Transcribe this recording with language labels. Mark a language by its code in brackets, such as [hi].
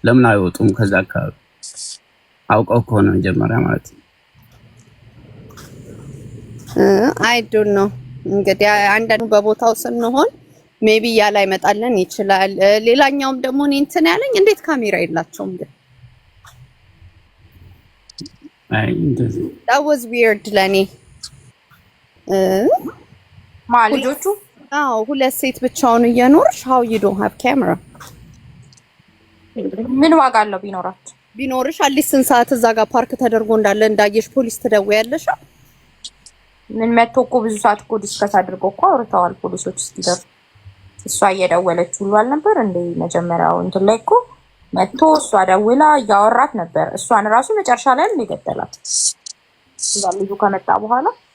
[am] ለምን አይወጡም ከዛ አካባቢ? አውቀው ከሆነ መጀመሪያ ማለት ነው። [en] አይ ዶንት ኖ [am] እንግዲህ አንዳንዱ በቦታው ስንሆን [en] ሜቢ [am] ያላ ይመጣልን ይችላል። ሌላኛውም ደግሞ እኔ እንትን ያለኝ እንዴት ካሜራ የላቸውም ግን አይ እንደዚህ [en] that was weird [am] ለኔ ማልጆቹ ሁለት ሴት ብቻውን እየኖርሽ [en] how you don't have camera [am] ምን ዋጋ አለው ቢኖርሽ አትሊስት ስንት ሰዓት እዛ ጋር ፓርክ ተደርጎ እንዳለ እንዳየሽ ፖሊስ ትደውያለሽ። ምን መጥቶ እኮ ብዙ ሰዓት እኮ ዲስከስ አድርገው እኮ አውርተዋል ፖሊሶች እስኪደርሱ። እሷ እየደወለች ሁሉ አልነበር እንደ መጀመሪያው እንትን ላይ እኮ መጥቶ እሷ ደውላ እያወራት ነበር። እሷን ራሱ መጨረሻ ላይ ነው የገደላት እዛ ልጁ ከመጣ በኋላ።